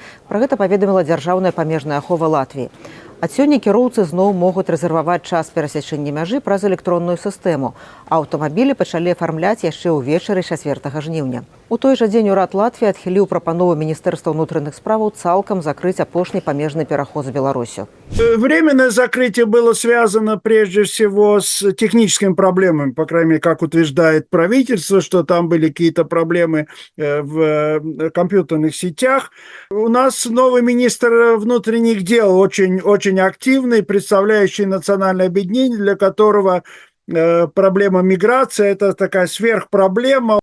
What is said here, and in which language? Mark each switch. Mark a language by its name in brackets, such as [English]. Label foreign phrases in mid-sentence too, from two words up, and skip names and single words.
[Belarusian] Пра гэта паведаміла дзяржаўная памежная ахова Латвіі. Ад сёння кіроўцы зноў могуць рэзерваваць час перасячэння мяжы праз электронную сістэму, а аўтамабілі пачалі афармляць яшчэ ўвечары 4 жніўня. У той жа дзень урад Латвіі адхіліў прапанову Міністэрства ўнутраных справаў цалкам закрыць апошні памежны пераход з Беларусю. [Russian] Временное закрытие было связано прежде всего с техническими проблемами, по крайней мере, как утверждает правительство, что там были какие-то проблемы в компьютерных сетях. У нас новый министр внутренних дел очень активный, представляющий национальное объединение, для которого проблема миграции – это такая сверхпроблема.